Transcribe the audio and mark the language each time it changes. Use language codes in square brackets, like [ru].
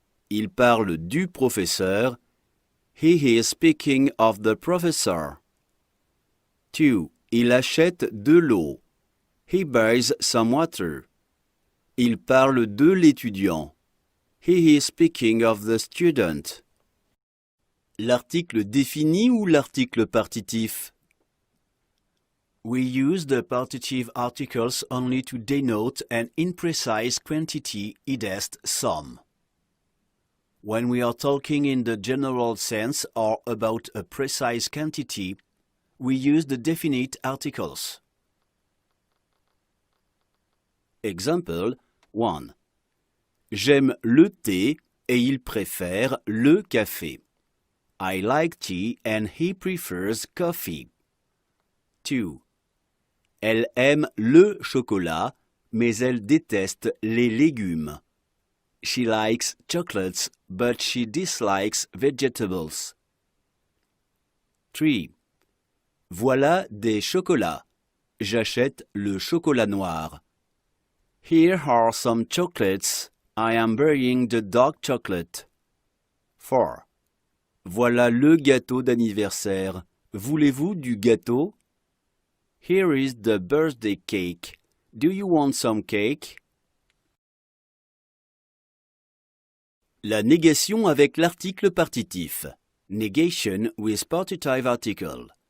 [fr] Il parle du professeur. [en] He is speaking of the professor. [fr] 2. Il achète de l'eau. [en] He buys some water. [fr] Il parle de l'étudiant. [en] He is speaking of the student. [fr] L'article défini ou l'article partitif? [en] We use the partitive articles only to denote an imprecise quantity, i.e. some. When we are talking in the general sense or about a precise quantity, we use the definite articles. Example 1. [fr] J'aime le thé et il préfère le café. [en] I like tea and he prefers coffee. 2. [fr] Elle aime le chocolat, mais elle déteste les légumes. [en] She likes chocolates, but she dislikes vegetables. [fr] 3. Voilà des chocolats. J'achète le chocolat noir. [en] Here are some chocolates. I am buying the dark chocolate. 4. [fr] Voilà le gâteau d'anniversaire. Voulez-vous du gâteau? [en] Here is the birthday cake. Do you want some cake? [fr] La négation avec l'article partitif. [en] Negation with partitive article.